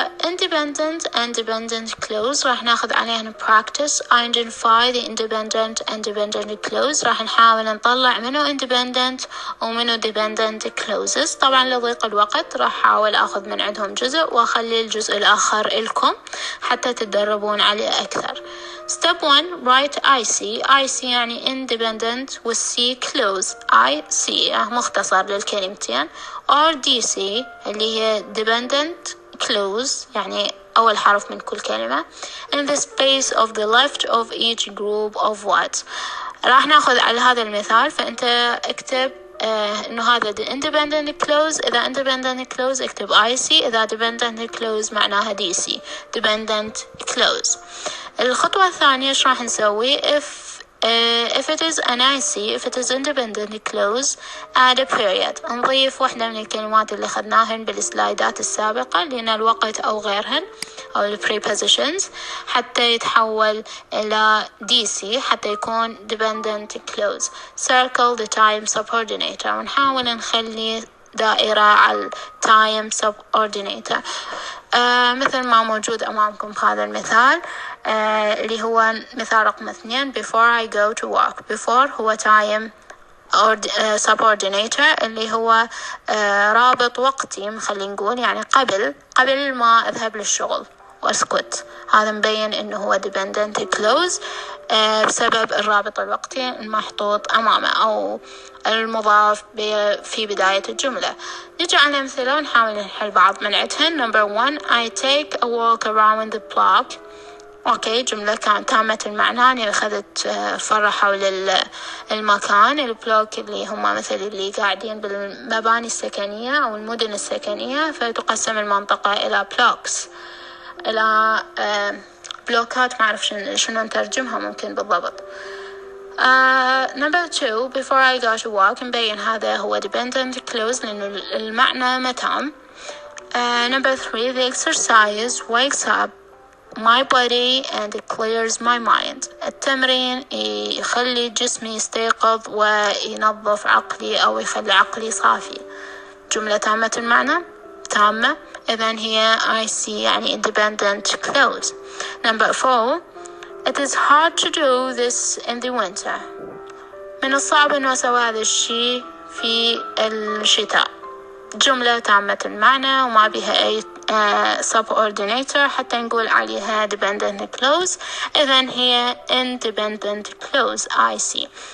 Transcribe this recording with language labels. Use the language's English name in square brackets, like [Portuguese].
[Arabic] independent and dependent clause راح ناخذ عليهن practice. [English] identify the independent and dependent clause. [Arabic] راح نحاول نطلع منه independent ومنه dependent clauses. طبعا لضيق الوقت راح أحاول أخذ من عندهم جزء وأخلي الجزء الآخر لكم حتى تتدربون عليه أكثر. [English] step 1 write IC يعني independent with C clause. [Arabic] IC مختصر للكلمتين. or DC اللي هي dependent clause يعني أول حرف من كل كلمة [English] in the space of the left of each group of words. [Arabic] راح ناخذ على هذا المثال، فأنت اكتب إنه هذا independent clause. إذا independent clause اكتب IC، إذا dependent clause معناها DC dependent clause. الخطوة الثانية إيش راح نسوي؟ [English] if it is an IC, if it is independent clause, add a period. [Arabic] نضيف واحدة من الكلمات اللي خدناهن بالسلايدات السابقة لأن الوقت أو غيرهن أو ال prepositions حتى يتحول إلى DC حتى يكون dependent clause. [English] Circle the time subordinator [Arabic] ونحاول نخلي دائرة على time subordinator مثل ما موجود أمامكم في هذا المثال اللي هو مثال رقم 2. [English] before I go to work. [Arabic] before هو time subordinator اللي هو رابط وقتي، خلينا نقول يعني قبل ما أذهب للشغل وأسكت. هذا مبين إنه هو dependent clause بسبب الرابط الوقتي المحطوط أمامه أو المضاف في بداية الجملة. نجي على أمثلة ونحاول نحل بعض منعتهن. [English] number 1 I take a walk around the block. [Arabic] أوكي، جملة كانت تامة المعنى، يعني أخذت فرة حول المكان. البلوك اللي هم مثل اللي قاعدين بالمباني السكنية أو المدن السكنية، فتقسم المنطقة إلى بلوكس، إلى بلوكات، ما أعرف شنو نترجمها ممكن بالضبط. [English] number 2 before I go to work [Arabic] نبين هذا هو dependent clause لأنه المعنى متام. [English] number 3 the exercise wakes up my body and clears my mind. [Arabic] التمرين يخلي جسمي يستيقظ وينظف عقلي أو يخلي عقلي صافي. جملة تامة المعنى، تامة، إذن هي IC يعني independent clause. [English] number 4 it is hard to do this in the winter. [Arabic] من الصعب إنه أسوي هذا الشيء في الشتاء. جملة تامة المعنى وما بها أي subordinator حتى نقول عليها dependent clause، إذن هي independent clause IC.